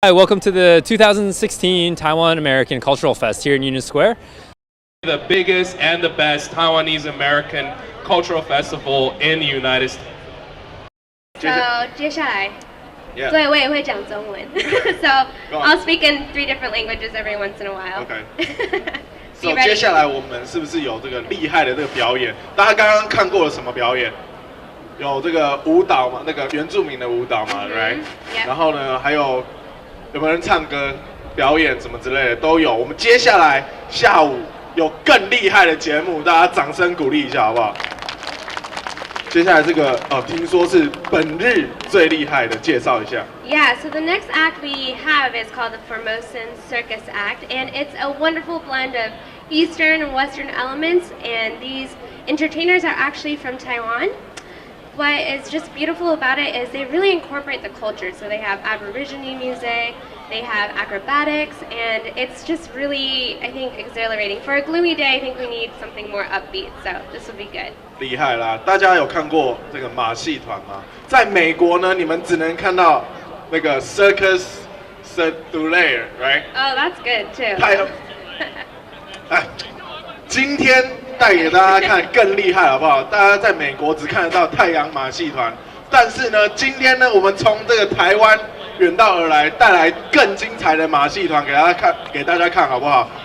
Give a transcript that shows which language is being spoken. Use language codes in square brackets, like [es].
[en] Hi, welcome to the 2016 Taiwan American Cultural Fest here in Union Square. The biggest and the best Taiwanese American Cultural Festival in the United States. [zh] So 接下来， [en] Yeah. [zh] 对我也会讲中文 ，so [en] Go on. I'll speak in 3 different languages every once in a while. Okay. So you [zh] 接 [en] ready? [zh] 下来我们是不是有这个厉害的这个表演？大家刚刚看过了什么表演？有这个舞蹈嘛，那个原住民的舞蹈嘛 ，right？ [en] Yep. [zh] 然后呢，还有没有人唱歌、表演什么之类的都有。我们接下来下午有更厉害的节目，大家掌声鼓励一下好不好？接下来这个听说是本日最厉害的，介绍一下。 [en] Yeah, so the next act we have is called the Formosa Circus Act, and it's a wonderful blend of Eastern and Western elements, and these entertainers are actually from Taiwan. What is just beautiful about it is they really incorporate the culture, so they have Aborigine music, they have acrobatics, and it's just really, I think, exhilarating. For a gloomy day, I think we need something more upbeat, so this will be good. [zh] 厉害啦！大家有看过这个马戏团吗？在美国呢，你们只能看到那个 Circus Circus，right？ [en] Oh, that's good too. [zh] 哎，今天带给大家看更厉害，好不好？大家在美国只看得到太阳马戏团，但是呢，今天呢，我们从这个台湾远道而来，带来更精彩的马戏团给大家看，好不好？